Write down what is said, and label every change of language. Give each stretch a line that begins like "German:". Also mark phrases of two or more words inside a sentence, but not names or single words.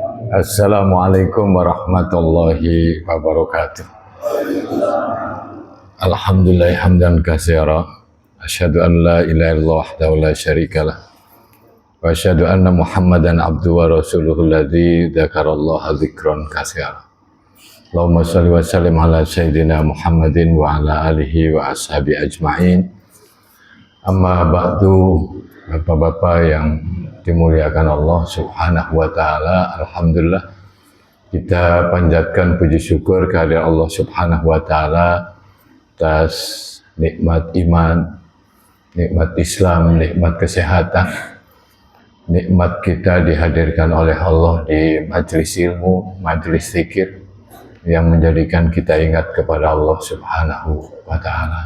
Arabic: السلام عليكم ورحمة الله وبركاته. الحمد لله حمدا كثيرا. أشهد أن لا إله إلا الله وحده لا شريك له. وأشهد أن محمدا عبده ورسوله الذي ذكر الله ذكرا كثيرا. اللهم صل وسلم على سيدنا محمد وعلى آله وأصحابه أجمعين. أما بعد,
Indonesian: Bapak-bapak yang dimuliakan Allah
Arabic: سبحانه وتعالى,
Indonesian: alhamdulillah kita panjatkan puji syukur kehadirat Allah
Arabic: سبحانه وتعالى
Indonesian: atas nikmat iman, nikmat Islam, nikmat kesehatan, nikmat kita dihadirkan oleh Allah di majelis ilmu, majelis zikir yang menjadikan kita ingat kepada Allah
Arabic: سبحانه وتعالى.